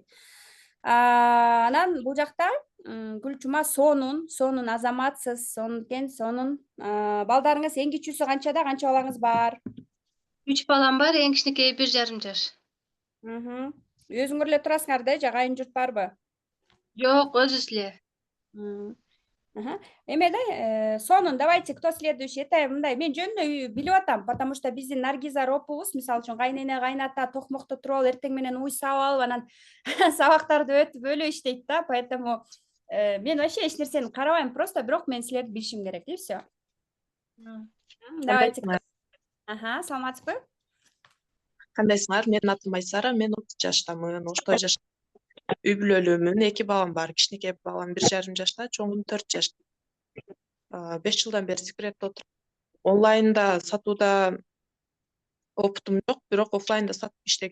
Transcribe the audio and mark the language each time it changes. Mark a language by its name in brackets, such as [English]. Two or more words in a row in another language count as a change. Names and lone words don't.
[Kyrgyz] Анан бул жакта Гүлчума сонун азаматсыз, сонун. Балдарыңыз эң кичүүсү канчада, канча балаңыз бар? 3 балам бар, эң кичинекейи 1,5 жаш. Өзүңөр эле турасыңар да, же кайын журт барбы? Жок, өзүбүз эле. Эме да, сонун, [Russian] давайте, кто следующий? [Kyrgyz] Это мындай, мен жөнүндө билип атам, [Russian] потому что [Kyrgyz] биздин Наргиза ропубуз, мисалы үчүн кайнене, кайната токмокто туруп алып, эртең менен уй саап алып, анан сабактарды өтүп өлүп иштейт да, поэтому мен вообще эч нерсени карабайм, просто бирок мен силерди билишим керек, [Russian] и все. Давайте. [Kyrgyz] Саламатсызбы? Кандайсыңар? Менин атым Айсара, мен 30 жаштамын. Оштой жаш. Үй бүлөлүүмүн, 2 балам бар. Кичинекей балам 1,5 жашта, чоңум 4 жашта. 5 жылдан бери секретте отурам. Онлайнда сатууда опытым жок, бирок офлайнда сатып иштегем.